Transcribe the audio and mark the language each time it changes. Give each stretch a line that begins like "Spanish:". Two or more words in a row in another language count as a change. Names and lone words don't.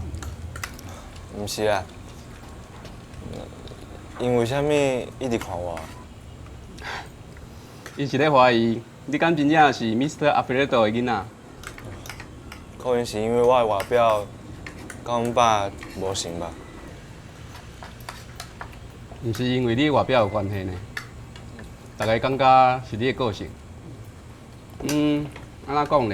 Min Nan Chinese: 毋是啊，因为啥物一直看我？伊是咧怀疑你敢真正是 Mr. Alfredo 的囡仔？可能是因为我的外表甲阮爸无像吧。毋是因为你的外表有关系呢？大家感觉是你的个性。安怎讲呢？